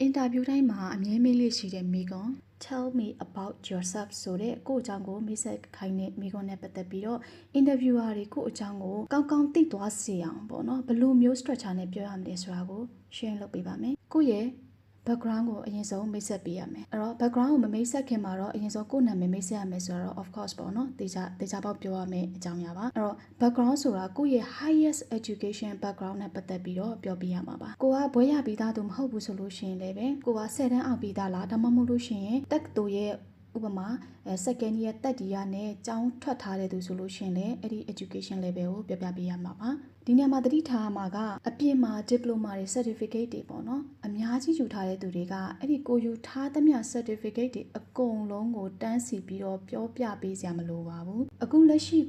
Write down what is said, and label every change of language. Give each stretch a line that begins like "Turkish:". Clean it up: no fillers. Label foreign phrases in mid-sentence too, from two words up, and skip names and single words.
Burmese: interview တိုင်းမှာအမြဲမေးလေးရှိတဲ့မိကွန်း
English: Tell me about yourself
Burmese: ဆိုတဲ့ကိုယ့်အကြောင်းကိုမိတ်ဆက်ခိုင်းတဲ့မိကွန်းနဲ့ပတ်သက်ပြီးတော့ interviewer တွေကိုယ့်အကြောင်းကိုကောင်းကောင်းသိသွားစေအောင်ပေါ့နော်ဘယ်လိုမျိုး structure နဲ့ပြောရမလဲဆိုတာကို share လုပ် ပေးပါမယ်ကိုယ့်ရဲ့ background ကိုအရင်ဆုံးမိတ်ဆက်ပေးရမယ်အဲ့တော့ background ကိုမမိတ်ဆက်ခင်မှာတော့အရင်ဆုံးကိုယ့်နာမည်မိတ်ဆက်ရမယ်ဆိုတော့
English: of course
Burmese: ပေါ့နော်တေချာပေါက်ပြောရမယ်အကြောင်း အရာပါအဲ့တော့ background ဆိုတာကိုယ့်ရဲ့
English: highest education background
Burmese: နဲ့ပတ်သက်ပြီးတော့ပြောပြရမှာပါကိုကဘွဲရပြီးသားသူမဟုတ်ဘူးဆိုလို့ရှိရင်လည်းပဲ ကိုက10တန်းအောင်ပြီးသားလားဒါမှမဟုတ်လို့ရှိရင်တက္ကသိုလ်ရဲ့ဥပမာ
English: second year
Burmese: တက်တီးရနဲ့ကျောင်းထွက်ထားတဲ့သူဆိုလို့ရှိရင်လည်းအဲ့ဒီ
English: education level
Burmese: ကိုပြပေးရမှာပါဒီနေရာမှာသတိထားမှာကအပြင်မှာ diploma တွေ certificate တွေပေါ့နော်အများကြီးယူထားတဲ့သူတွေကအဲ့ဒီကိုယူထားသမျှ certificate တွေအကုန်လုံးကိုတန်းစီပြီးတော့ပြောပြပေးစရာမလိုပါဘူးအခုလက်ရှိ